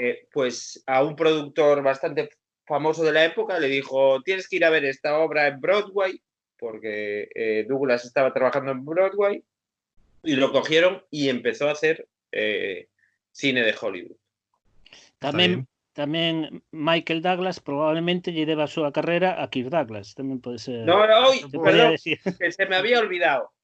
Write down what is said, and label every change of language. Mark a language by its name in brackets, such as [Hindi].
[Spanish] Pues a un productor bastante famoso de la época le dijo, tienes que ir a ver esta obra en Broadway, porque Douglas estaba trabajando en Broadway, y lo cogieron y empezó a hacer cine de Hollywood. [Galician] Tamén Michael Douglas probablemente lle deba a súa carrera a Kirk Douglas. Tamén pode ser. [Spanish] No, perdón, que se me había olvidado.